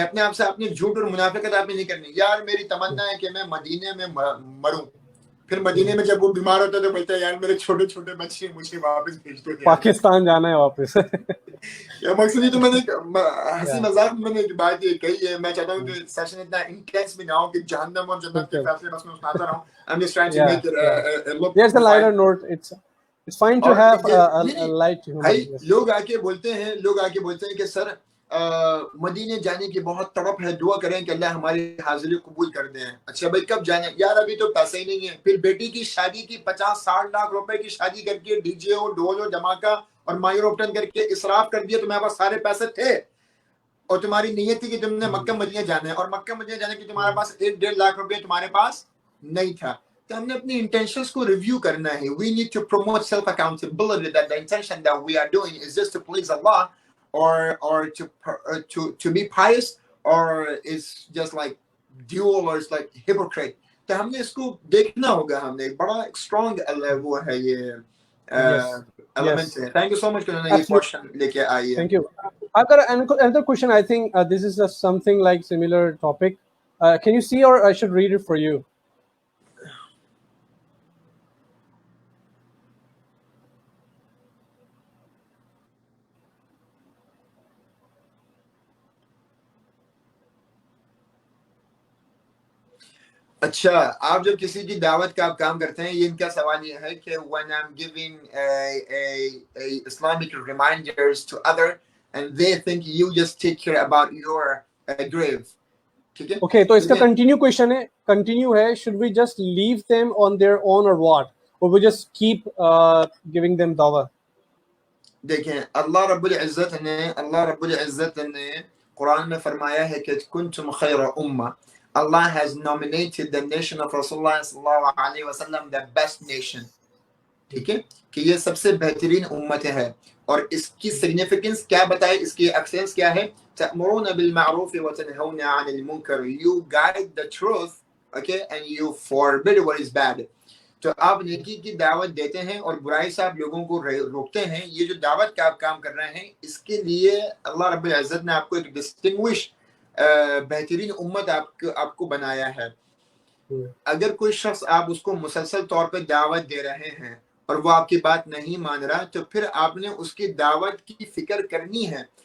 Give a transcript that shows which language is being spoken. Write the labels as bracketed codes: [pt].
[ur] اپنے آپ سے آپ نے جھوٹ اور منافقت آپ نے نہیں کرنی. یار میری تمنا ہے کہ میں مدینے میں مروں. پھر مدینے میں جب وہ بیمار ہوتا ہے تو بولتا ہے یار میرے چھوٹے چھوٹے بچے مجھے واپس بھیج دو, پاکستان جانا ہے واپس. مقصد تو میں نے ہنسی مذاق میں نے بات یہ کہی ہے. میں چاہتا ہوں کہ سیشن اتنا انٹینس بھی نہ ہو کہ جہنم اور جنت کے فیصلے بس میں سناتا رہوں. [en] I'm just trying to make it There's a lighter note. It's fine to have a light humor. [ur] لوگ آ کے بولتے ہیں کہ سر مدینے جانے کی بہت تڑپ ہے, دعا کریں کہ اللہ ہماری حاضری قبول کر دیں. اچھا بھائی کب جانا؟ یار ابھی تو پیسے ہی نہیں ہے. پھر بیٹی کی شادی کی 50-60 لاکھ روپے کی شادی کر کے ڈی جے اور ڈھول اور دھماکہ اور مائر اوپٹن کر کے اسراف کر دیا. تمہارے پاس سارے پیسے تھے اور تمہاری نیت تھی کہ تم نے مکہ مدینہ جانا ہے اور مکہ مدینہ جانے کی تمہارے پاس 1-1.5 لاکھ روپے تمہارے پاس نہیں تھا. تو ہم نے اپنی انٹینشنز کو ریویو کرنا ہے. [en] We need to promote self accountability that the intention that we are doing is just to please Allah or to be pious or is just like dual or it's like hypocrite. [ur] تو ہم نے اس کو دیکھنا ہوگا. ہم نے بڑا strong وہ ہے یہ element ہے. [en] Thank you so much [ur] کہ انہوں نے یہ کوشچن لے کے آئی ہے. [en] Thank you. I've got another question. I think this is something like similar topic. Can you see or I should read it for you? [ur] اچھا آپ جب کسی کی دعوت کا آپ کام کرتے ہیں, یہ ان کا سوال یہ ہے کہ [en] when I'm giving a Islamic reminders to other and they think you just take care about your grave, [ur] ٹھیک ہے. [en] Okay, [ur] تو اس کا [en] continue ہے, should we just leave them on their own or what? Or we just keep giving them dawah? [ur] دیکھیں اللہ رب العزت نے قرآن میں فرمایا ہے کہ [ar] کنتم خیر امہ. [en] Allah has nominated the nation of Rasulullah sallallahu alaihi wasallam the best nation. [ur] ٹھیک ہے کہ یہ سب سے بہترین امت ہے. اور اس کی سگنیفیکنس کیا بتائے, اس کی ایکسلنس کیا ہے؟ [ar] تأمرون بالمعروف وتنهون عن المنکر. [en] You guide the truth, okay, and you forbid what is bad. [ur] تو آپ نیکی کی دعوت دیتے ہیں اور برائی سے آپ لوگوں کو روکتے ہیں. یہ جو دعوت کا آپ کام کر رہے ہیں, اس کے لیے اللہ رب العزت نے آپ کو ایک ڈسٹنگوش بہترین امت آپ کو بنایا ہے. اگر کوئی شخص آپ اس کو مسلسل طور پہ دعوت دے رہے ہیں اور وہ آپ کی بات نہیں مان رہا, تو پھر آپ نے اس کی دعوت کی فکر کرنی ہے.